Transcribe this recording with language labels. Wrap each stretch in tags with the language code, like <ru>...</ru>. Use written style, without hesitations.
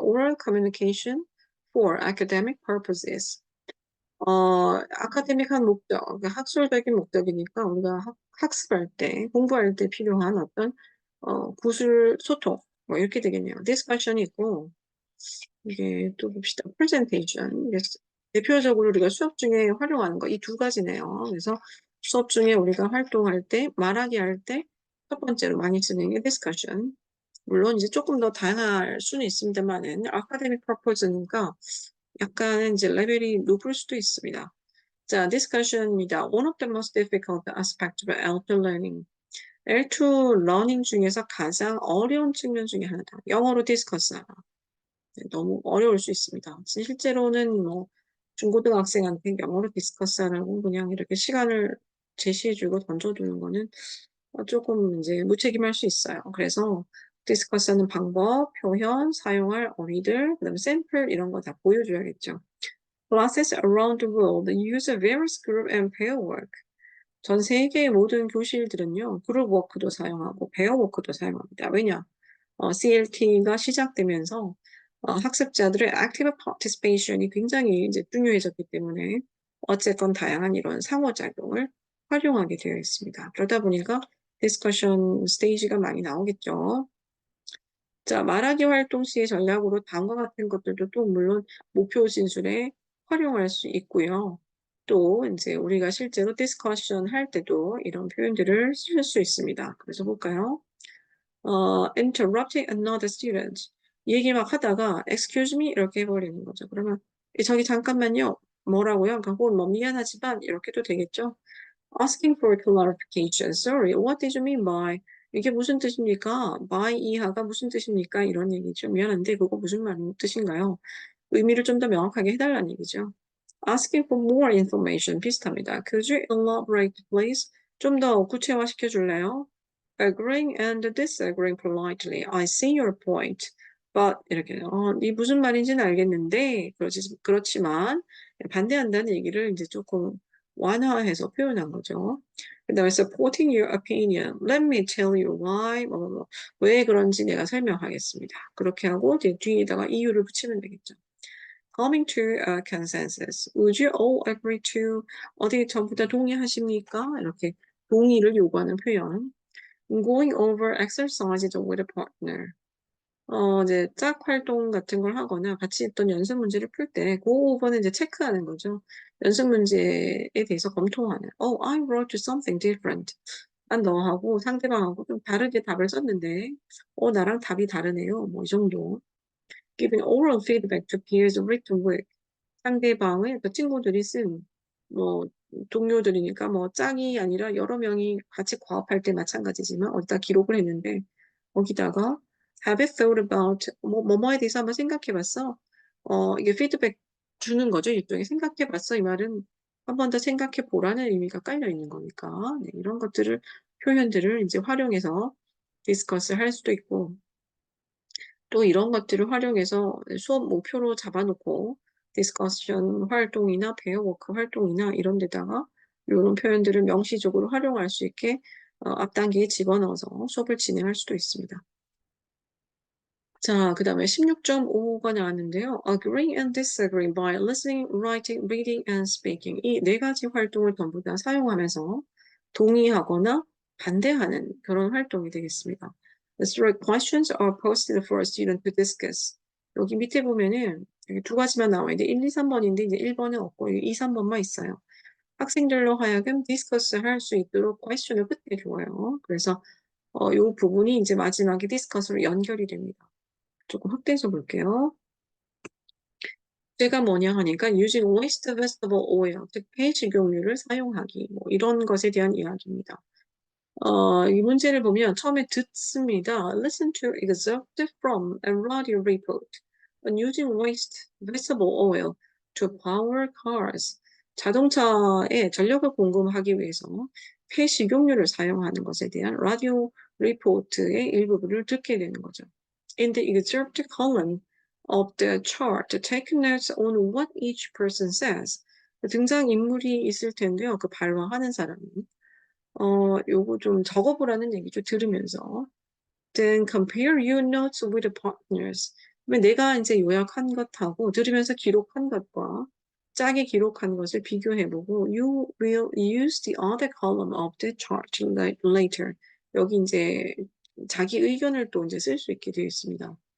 <en>Oral communication for academic purposes.</en> <ko>아카데믹한 목적, 그러니까 학술적인 목적이니까 우리가 학습할 때, 공부할 때 필요한 어떤, 구술 소통, 뭐 이렇게 되겠네요. 디스커션이 있고, 이게 또 봅시다.</ko> <en>presentation.</en> <ko>이게 대표적으로 우리가 수업 중에 활용하는 거, 이 두 가지네요. 그래서 수업 중에 우리가 활동할 때, 말하기 할 때, 첫 번째로 많이 쓰는 게 discussion. 물론 이제 조금 더 다양할 수는 있습니다만은,</ko> <en>academic purpose</en> <ko>니까 약간 이제 레벨이 높을 수도 있습니다. 자, discussion입니다.</ko> <en>One of the most difficult aspects of L2 learning.</en> <ko>L2 learning 중에서 가장 어려운 측면 중에 하나다. 영어로 discuss하라. 너무 어려울 수 있습니다. 실제로는 뭐 중고등학생한테 영어로 디스커스하라고 그냥 이렇게 시간을 제시해주고 던져두는 거는 조금 이제 무책임할 수 있어요. 그래서 디스커스하는 방법, 표현, 사용할 어휘들, 그다음에 샘플 이런 거 다 보여줘야겠죠.</ko> <en>Classes around the world use various group and pair work.</en> <ko>전 세계의 모든 교실들은요, 그룹 워크도 사용하고 페어 워크도 사용합니다. 왜냐? CLT가 시작되면서 학습자들의</ko> <en>active participation</en> <ko>이 굉장히 이제 중요해졌기 때문에 어쨌건 다양한 이런 상호작용을 활용하게 되어 있습니다. 그러다 보니까 디스커션 스테이지가 많이 나오겠죠. 자, 말하기 활동 시의 전략으로 다음과 같은 것들도 또 물론 목표 진술에 활용할 수 있고요. 또 이제 우리가 실제로 디스커션 할 때도 이런 표현들을 쓸 수 있습니다. 그래서 볼까요?</ko> <en>interrupting another student.</en> <ko>얘기 막 하다가</ko> <en>excuse me</en> <ko>이렇게 해버리는 거죠. 그러면 저기 잠깐만요. 뭐라고요? 그러니까 혹은 뭐 미안하지만 이렇게도 되겠죠.</ko> <en>asking for clarification. Sorry, what did you mean by?</en> <ko>이게 무슨 뜻입니까? by 이하가 무슨 뜻입니까? 이런 얘기죠. 미안한데 그거 무슨 뜻인가요? 의미를 좀 더 명확하게 해달라는 얘기죠.</ko> <en>asking for more information</en> <ko>비슷합니다.</ko> <en>Could you elaborate, please?</en> <ko>좀 더 구체화시켜 줄래요?</ko> <en>Agreeing and disagreeing politely. I see your point.</en> <ko>But 이렇게 네 무슨 말인지는 알겠는데 그렇지만 반대한다는 얘기를 이제 조금 완화해서 표현한 거죠. 그다음에</ko> <en>supporting your opinion. Let me tell you why.</en> <ko>왜 그런지 내가 설명하겠습니다. 그렇게 하고 이제 뒤에다가 이유를 붙이면 되겠죠.</ko> <en>Coming to a consensus. Would you all agree to?</en> <ko>어디 전부 다 동의하십니까? 이렇게 동의를 요구하는 표현.</ko> <en>Going over exercises with a partner.</en> <ko>이제 짝 활동 같은 걸 하거나 같이 했던 연습 문제를 풀 때, go over는 이제 체크하는 거죠. 연습 문제에 대해서 검토하는.</ko> <en>Oh, I wrote something different.</en> <ko>난 너하고 상대방하고 좀 다르게 답을 썼는데, 나랑 답이 다르네요. 뭐 이 정도.</ko> <en>Giving oral feedback to peers written work.</en> <ko>상대방의 그 친구들이 쓴, 뭐, 동료들이니까 뭐 짝이 아니라 여러 명이 같이 과업할 때 마찬가지지만 어디다 기록을 했는데, 거기다가</ko> <en>have you thought about</en> <ko>뭐뭐에 대해서 한번 생각해 봤어? 이게 피드백 주는 거죠. 일종의 생각해 봤어. 이 말은 한 번 더 생각해 보라는 의미가 깔려 있는 거니까. 네, 이런 것들을 표현들을 이제 활용해서 디스커스 할 수도 있고 또 이런 것들을 활용해서 수업 목표로 잡아놓고 디스커션 활동이나 페어워크 활동이나 이런 데다가 이런 표현들을 명시적으로 활용할 수 있게 앞 단계에 집어넣어서 수업을 진행할 수도 있습니다. 자, 그 다음에 16.5가 나왔는데요.</ko> <en>Agreeing and disagreeing by listening, writing, reading, and speaking.</en> <ko>이 네 가지 활동을 전부 다 사용하면서 동의하거나 반대하는 그런 활동이 되겠습니다.</ko> <en>The questions are posted for a student to discuss.</en> <ko>여기 밑에 보면은 여기 두 가지만 나와 있는데 1, 2, 3번인데 이제 1번은 없고 2, 3번만 있어요. 학생들로 하여금 디스커스 할 수 있도록 question을 끝에 줘요. 그래서 이 부분이 이제 마지막에 디스커스로 연결이 됩니다. 조금 확대해서 볼게요. 제가 뭐냐 하니까</ko> <en>using waste vegetable oil,</en> <ko>즉 폐식용유를 사용하기, 뭐 이런 것에 대한 이야기입니다. 이 문제를 보면 처음에 듣습니다.</ko> <en>Listen to excerpt from a radio report on using waste vegetable oil to power cars.</en> <ko>자동차에 전력을 공급하기 위해서 폐식용유를 사용하는 것에 대한 라디오 리포트의 일부분을 듣게 되는 거죠.</ko> <en>In the excerpt column of the chart, take notes on what each person says.</en> <ko>등장인물이 있을 텐데요. 그 발화하는 사람이. 요거 좀 적어보라는 얘기죠. 들으면서.</ko> <en>Then compare your notes with the partners.</en> <ko>그러면 내가 이제 요약한 것하고 들으면서 기록한 것과 짝이 기록한 것을 비교해보고</ko> <en>you will use the other column of the chart later.</en> <ko>여기 이제 자기 의견을 또 이제 쓸 수 있게 되어 있습니다.</ko>